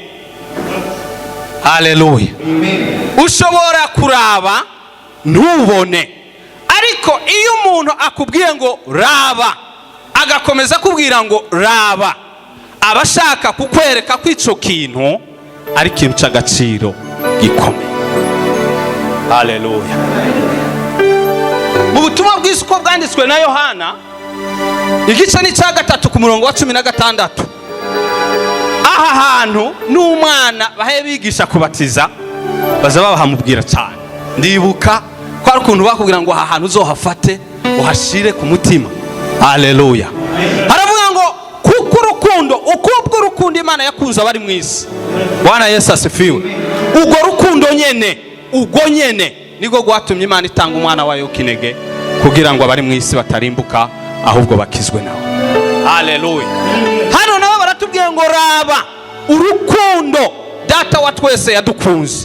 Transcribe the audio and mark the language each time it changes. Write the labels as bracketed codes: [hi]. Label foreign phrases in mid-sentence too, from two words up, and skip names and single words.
[rn] Haleluya. Ushobora kuraba ntubone, ariko iyo umuntu akubwiye ngo raba agakomeza kubwira ngo raba, abashaka kukwereka ko ico kintu ari kintu cy'agaciro gikomeye. Haleluya. Mu butumwa bw'isi uko bwanditswe na Yohana, igice ni cya gatatu ku murongo wa 16, aha hantu n'umwana bahe bigisha kubatiza baza bahamubwira cyane. Ndibuka ko ari ukuntu bakubwira ngo aha hantu uzohafate uhashire ku mutima. Haleluya. Haravuga ngo kuko urukundo, ukubwo urukundo Imana yakunze abari mu isi. [sw] Bwana Yesu asifiwe. [rn] Ubwo rukundo nyene, ubwo nyene niko gwatumye Imana itanga umwana wayo kinege kugira ngo abari mu isi batarimbuka ahubwo bakizwe nawe. Haleluya. Hano nabo baratubwiye ngo raba urukundo data wa twese yadukunze.